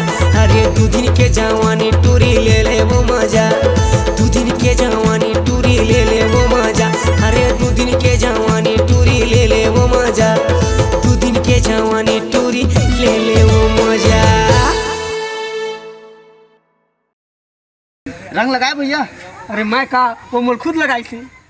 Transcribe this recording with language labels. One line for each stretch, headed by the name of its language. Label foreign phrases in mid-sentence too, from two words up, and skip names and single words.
Chhattisgarhi: अरे 2 दिन के जवानी टूरी ले ले वो मजा। 2 दिन के जवानी टूरी ले ले वो मजा। अरे 2 दिन के जवानी टूरी ले ले वो मजा। 2 दिन के जवानी टूरी ले ले वो मजा। रंग लगाए भैया? अरे मैं का, वो मोल खुद लगाई थी।